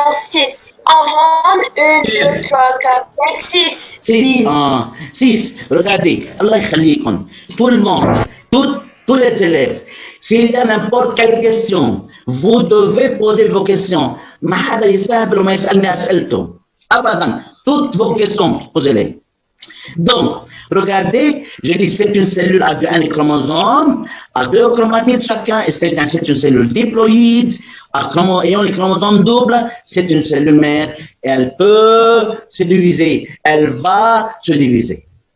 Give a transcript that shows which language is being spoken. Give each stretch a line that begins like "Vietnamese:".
French: 6. 1, 2, 3, 4, 5, 6. 6. Regardez,
Arabic: Allah يخليكم.
French: Tout le monde, tous les élèves, s'il y a n'importe quelle question, vous devez poser vos questions.
Arabic: ما حدا يستهبل وما يسألني أسئلته. أبدا.
French: Toutes vos questions, posez-les. Donc, Regardez, je dis c'est une cellule à un chromosome, à 2 chromatides chacun, et c'est une cellule diploïde, ayant les chromosomes doubles, c'est une cellule mère, et elle peut se diviser, elle va se diviser.